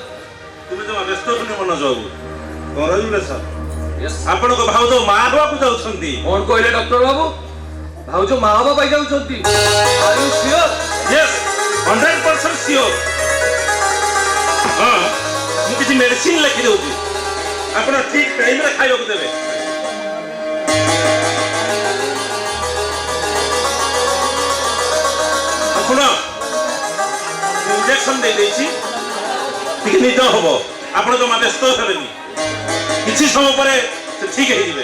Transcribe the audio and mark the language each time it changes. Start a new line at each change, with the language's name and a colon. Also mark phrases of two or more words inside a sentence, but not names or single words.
Odia: ତୁମେ ଜମା ବ୍ୟସ୍ତ ହୁଅନି ମନୋଜ ବାବୁ। କଂଗ୍ରାଚୁଲେସନ୍। ଆପଣଙ୍କ ଭାଉଜ ମା ହେବାକୁ ଯାଉଛନ୍ତି। କଣ କହିଲେ ଡକ୍ଟର ବାବୁ? ଭାଉଜ ମା ହବା ପାଇଁ ଯାଉଛନ୍ତି?
English: Are you sure? Yes, 100% sure।
Odia: ହଁ, ମୁଁ କିଛି ମେଡିସିନ ଲେଖି ଦେଉଛି ଆପଣ ଠିକ୍ ଟାଇମରେ ଖାଇବାକୁ ଦେବେ। ଶୁଣ ଇଞ୍ଜେକ୍ସନ ଦେଇଦେଇଛି ଟିକେ ନିଦ ହବ ଆପଣ ଜମା ବ୍ୟସ୍ତ ହେବେନି କିଛି ସମୟ ପରେ ସେ ଠିକ ହେଇଯିବେ।